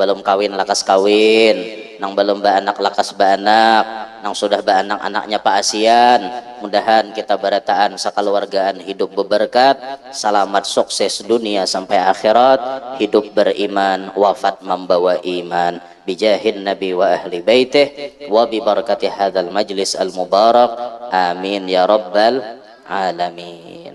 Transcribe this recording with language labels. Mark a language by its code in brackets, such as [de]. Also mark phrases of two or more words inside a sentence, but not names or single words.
[bjn] belum kawin lakas kawin, nang belum baanak lakas baanak, nang sudah baanak anaknya Pak Asian, mudahan kita barataan sakeluargaan hidup beberkat, selamat sukses dunia sampai akhirat, hidup beriman, wafat membawa iman, [ar] بجاه النبي وأهل بيته وببركة هذا المجلس المبارك آمين يا رب العالمين.